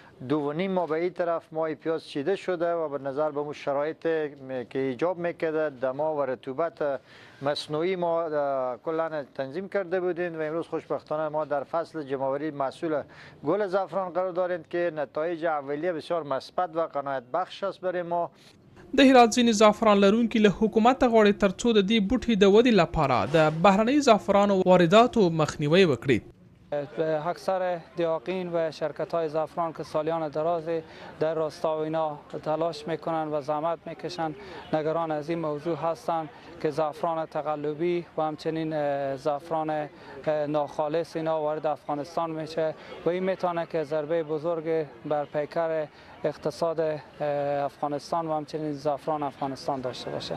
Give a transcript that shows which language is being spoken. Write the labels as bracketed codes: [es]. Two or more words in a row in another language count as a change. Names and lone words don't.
[fa] 2.5 ماه به این طرف ما پیاز چیده شده و به نظر به شرایط که ایجاب میکرده دما و رطوبت مصنوعی ما کلا تنظیم کرده بودیم و امروز خوشبختانه ما در فصل جمع‌آوری محصول گل زعفران قرار داریم که نتایج اولیه بسیار مثبت و قناعت بخش است برای ما. [ps] د هرات ځینې زعفران لرونکي له حکومت غواړي ترڅو د دې بوټي د ودې لپاره د بهرنۍ زعفرانو وارداتو مخنیوی وکړي. [fa] اکثر دیاقین و شرکت های زعفران که سالیان درازی در راستا و اینا تلاش میکنن و زحمت میکشن نگران از این موضوع هستن که زعفران تقلبی و همچنین زعفران ناخالص اینا وارد افغانستان میشه و این میتونه که ضربه بزرگ بر پیکر اقتصاد افغانستان و همچنین زعفران افغانستان داشته باشه.